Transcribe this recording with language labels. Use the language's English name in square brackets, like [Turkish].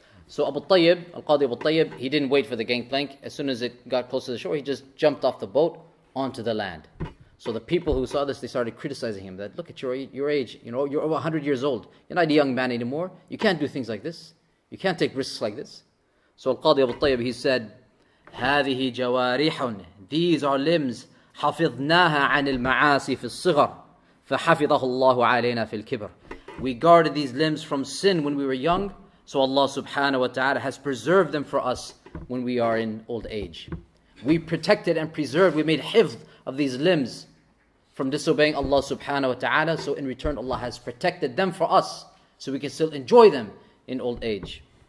[English] So Abu Tayyib, Al-Qadi Abu Tayyib, he didn't wait for the gangplank. As soon as it got close to the shore, he just jumped off the boat onto the land. So the people who saw this, they started criticizing him. That, look at your age, you're over 100 years old. You're not a young man anymore. You can't do things like this. You can't take risks like this. So Al-Qadi Abu Tayyib, he said, [Arabic] هذه جوارح, [English] these are limbs, [Arabic] حفظناها عن المعاصي في الصغر, فحفظه الله علينا في الكبر. [English] We guarded these limbs from sin when we were young, so Allah subhanahu wa ta'ala has preserved them for us when we are in old age. We protected and preserved, we made hifz of these limbs from disobeying Allah subhanahu wa ta'ala, so in return Allah has protected them for us, so we can still enjoy them in old age.